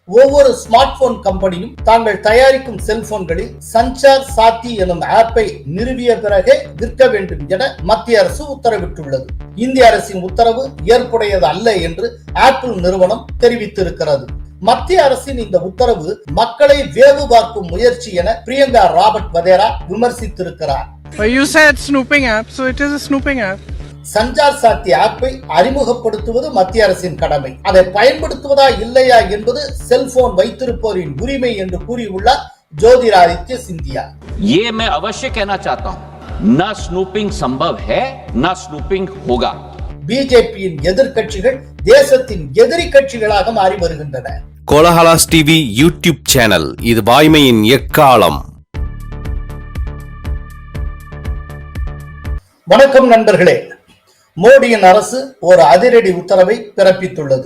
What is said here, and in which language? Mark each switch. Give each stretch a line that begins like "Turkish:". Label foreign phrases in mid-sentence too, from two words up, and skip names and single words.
Tamil: ஒவ்வொரு ஸ்மார்ட் போன் கம்பெனியும் தாங்கள் தயாரிக்கும் செல்போன்களில் சஞ்சார் சாத்தி எனும் ஆப்பை நிறுவிய பிறகே விற்க வேண்டும் என மத்திய அரசு உத்தரவிட்டுள்ளது. இந்திய அரசின் உத்தரவு ஏற்புடையது அல்ல என்று ஆப்பிள் நிறுவனம் தெரிவித்திருக்கிறது. மத்திய அரசின் இந்த உத்தரவு மக்களை வேவு பார்க்கும் முயற்சி என பிரியங்கா ராபர்ட் வதேரா விமர்சித்திருக்கிறார்.
English: You said snooping app, so it is a snooping app.
Tamil: சஞ்சார் சாத்தி ஆப்பை அறிமுகப்படுத்துவது மத்திய அரசின் கடமை. அதை பயன்படுத்துவதா இல்லையா என்பது செல்போன் வைத்திருப்போரின் உரிமை என்று கூறியுள்ளார் ஜோதிராதித்ய சிந்தியா.
Hindi: ये मैं अवश्य कहना चाहता हूं, ना स्नूपिंग संभव है, ना स्नूपिंग होगा.
Tamil: பிஜேபியின் எதிர்க்கட்சிகள் தேசத்தின் எதிரி கட்சிகளாக மாறி வருகின்றன. கோலஹலாஸ் டிவி யூடியூப் சேனல், இது வாய்மையின் எக்காலம். வணக்கம் நண்பர்களே. மோடியின் அரசு ஒரு அதிரடி உத்தரவை பிறப்பித்துள்ளது.